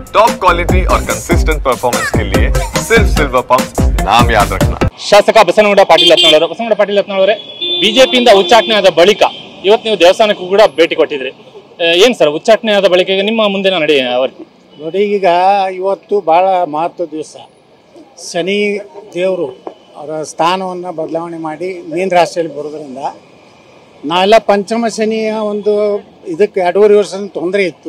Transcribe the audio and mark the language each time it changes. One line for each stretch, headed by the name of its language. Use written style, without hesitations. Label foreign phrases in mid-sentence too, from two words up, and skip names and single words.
English: top quality
Hindi: और
English: consistent performance
Hindi: के लिए सिर्फ सिल्वर पंप नाम याद रखना।
Kannada: ಶಾಸಕ ಬಸನಗೌಡ ಪಾಟೀಲ್ ಯತ್ನಾಳ್ ಬಿಜೆಪಿಯಿಂದ ಉಚ್ಚಾಟನೆ ಆದ ಬಳಿಕ ಇವತ್ತು ನೀವು ದೇವಸ್ಥಾನಕ್ಕೂ ಕೂಡ ಭೇಟಿ ಕೊಟ್ಟಿದ್ರಿ. ಏನ್ ಸರ್ ಉಚ್ಚಾಟನೆ ಆದ ಬಳಿಕ ನಿಮ್ಮ ಮುಂದಿನ ನಡೆ ನೋಡಿ, ಈಗ ಇವತ್ತು ಭಾಳ ಮಹತ್ವದ ದಿವಸ. ಶನಿ ದೇವರು ಅವರ ಸ್ಥಾನವನ್ನು ಬದಲಾವಣೆ ಮಾಡಿ ಮೀನ ರಾಶಿಯಲ್ಲಿ ಬರೋದ್ರಿಂದ ನಾವೆಲ್ಲ ಪಂಚಮ ಶನಿಯ ಒಂದು ಇದಕ್ಕೆ 2.5 ವರ್ಷದ ತೊಂದರೆ ಇತ್ತು.